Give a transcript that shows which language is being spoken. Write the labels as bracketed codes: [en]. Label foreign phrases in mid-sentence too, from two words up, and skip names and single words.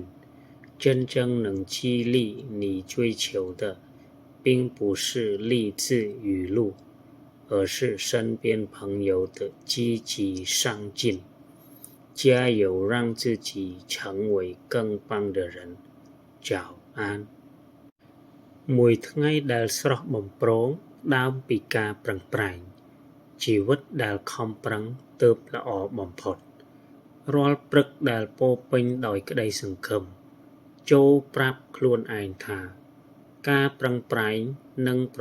[zh] 真正能激励你追求的，并不是励志语录，而是身边朋友的积极上进。加油，让自己成为更棒的人。 [km] 早安មួយថ្ងៃដែលស្រស់បំព្រងដើមពីការប្រឹងប្រែងជីវិតដែលខំប្រឹងទើបល្អបំផុតរា ល់ព្រឹកដែលពោរពេញដោយក្តីសង្ឃឹមចូរប្រាប់ខ្លួនឯងថាការប្រឹងប្រែងនឹងប្រ